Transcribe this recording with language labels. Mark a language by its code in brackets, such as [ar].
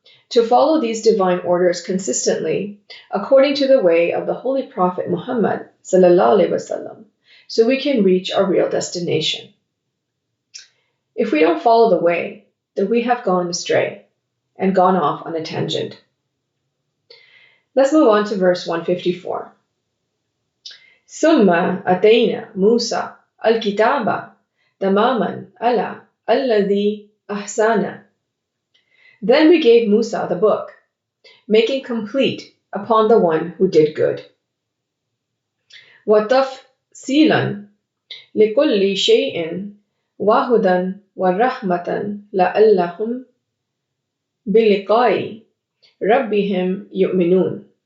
[en] To follow these divine orders consistently, according to the way of the Holy Prophet Muhammad ﷺ, so we can reach our real destination. If we don't follow the way, then we have gone astray and gone off on a tangent. Let's move on to verse 154. [ar] ثم أتينا موسى الكتاب تماما على الذي أحسن. [en] Then we gave Musa the book, making complete upon the one who did good. [ar] وَتَفْصِيلًا لِكُلِّ شَيْءٍ وَهُدًى وَرَحْمَةً لَعَلَّهُمْ بِلِقَاءِ رَبِّهِمْ يُؤْمِنُونَ.